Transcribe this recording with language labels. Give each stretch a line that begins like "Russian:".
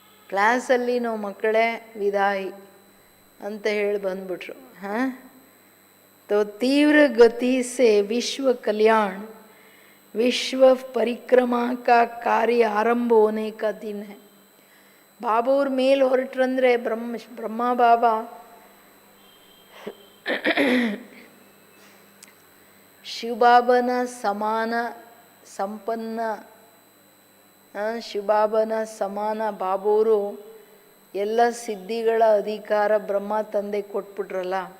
Kannada: ಕ್ಲಾಸಲ್ಲಿ ನಾವು ಮಕ್ಕಳೇ ವಿದಾಯಿ ಅಂತ ಹೇಳಿ ಬಂದ್ಬಿಟ್ರು.
Hindi: तो तीव्र गति से विश्व कल्याण, विश्व परिक्रमा का कार्य आरंभ होने का दिन है.
Kannada: ಬಾಬುವ್ರ ಮೇಲೆ ಹೊರಟ್ರಂದ್ರೆ ಬ್ರಹ್ಮ ಬಾಬಾ ಶಿವಬಾಬನ ಸಮಾನ ಸಂಪನ್ನ, ಶಿವಬಾಬನ ಸಮಾನ ಬಾಬುವರು ಎಲ್ಲ ಸಿದ್ಧಿಗಳ ಅಧಿಕಾರ ಬ್ರಹ್ಮ ತಂದೆ ಕೊಟ್ಬಿಟ್ರಲ್ಲ.